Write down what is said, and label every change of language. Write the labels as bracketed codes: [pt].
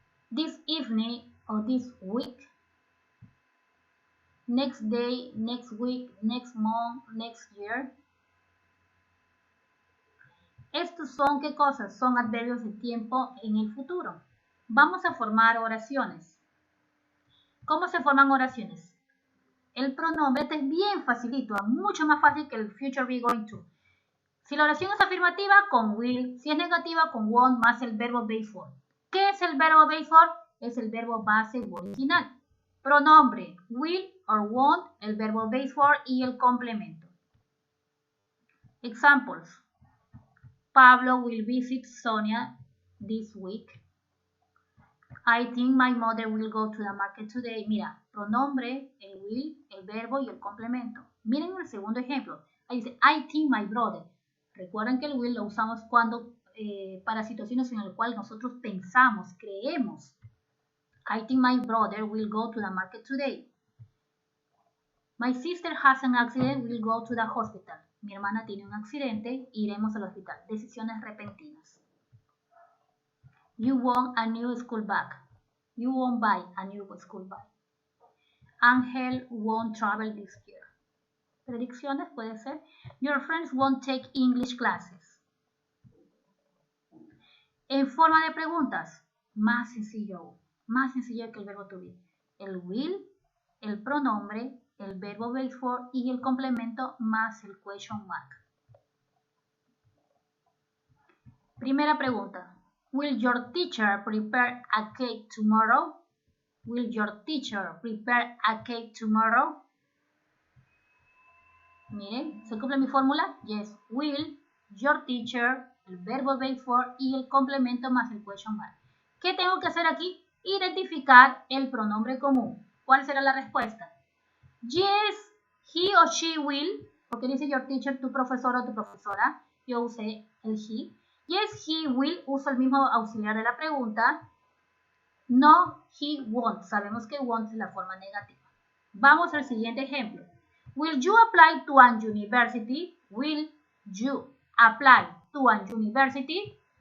[en] This evening or this week, next day, next week, next month, next year. [es] Estos son, ¿qué cosas? Son adverbios de tiempo en el futuro. Vamos a formar oraciones. ¿Cómo se forman oraciones? El pronombre, este es bien facilito, mucho más fácil que el future be going to. Si la oración es afirmativa, con will. Si es negativa, con won't más el verbo base for. ¿Qué es el verbo base for? Es el verbo base o original. Pronombre, will or won't, el verbo base for y el complemento. Examples. [en] Pablo will visit Sonia this week. I think my mother will go to the market today. [es] Mira, pronombre, el will, el verbo y el complemento. Miren el segundo ejemplo. Ahí dice, [en] I think my brother. [es] Recuerden que el will lo usamos cuando para situaciones en las cuales nosotros pensamos, creemos. [en] I think my brother will go to the market today. My sister has an accident, will go to the hospital. [es] Mi hermana tiene un accidente, iremos al hospital. Decisiones repentinas. [en] You want a new school bag. You won't buy a new school bag. Angel won't travel this year. [es] Predicciones puede ser. [en] Your friends won't take English classes. [es] En forma de preguntas, más sencillo que el verbo to be. El will, el pronombre, el verbo base for y el complemento más el question mark. Primera pregunta. [en] Will your teacher prepare a cake tomorrow? Will your teacher prepare a cake tomorrow? [es] Miren, ¿se cumple mi fórmula? Yes. [en] Will, your teacher, [es] el verbo base for y el complemento más el question mark. ¿Qué tengo que hacer aquí? Identificar el pronombre común. ¿Cuál será la respuesta? [en] Yes, he or she will, [es] porque dice [en] your teacher, [es] tu profesor o tu profesora. Yo usé el he. [en] Yes, he will, [es] uso el mismo auxiliar de la pregunta. [en] No, he won't. [es] Sabemos que won't es la forma negativa. Vamos al siguiente ejemplo. [en] Will you apply to an university? Will you apply to an university?